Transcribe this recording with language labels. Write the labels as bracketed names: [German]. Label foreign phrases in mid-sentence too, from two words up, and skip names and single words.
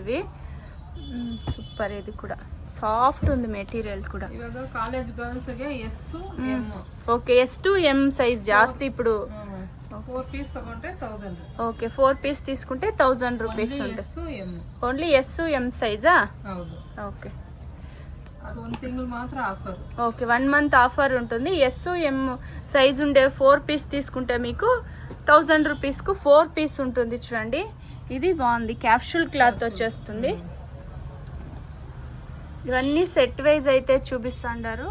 [Telugu] ఇవి సూపర్. ఇది కూడా సాఫ్ట్ ఉంది మెటీరియల్ కూడా. [English] college girls ಗೆ S, M. [Telugu] ఓకే S to M సైజ్ జాస్తి ఇప్పుడు. [Kannada] 4 పీస్ తಗೊಂಡ್ರೆ 1000. [Telugu] ఓకే 4 పీస్ తీసుకుంటే 1000 రూపీస్ ఉంటుంది. ఓన్లీ ఎస్ ఎం సైజా? [Kannada] ಹೌದು. [Telugu] ఓకే [Kannada] ಅದು ಒಂದು ತಿಂಗಳು ಮಾತ್ರ ಆಫರ್. [Telugu] ఓకే 1 [English] month offer [Telugu] ఉంటుంది. ఎస్ ఎం సైజ్ ఉండే 4 పీస్ తీసుకుంటే మీకు 1000 రూపీస్కు 4 పీస్ ఉంటుంది. చూడండి ఇది బాగుంది, [English] capsule cloth [Telugu] వచ్చేస్తుంది. ఇవన్నీ [English] set wise [Telugu] అయితే చూపిస్తాండారు.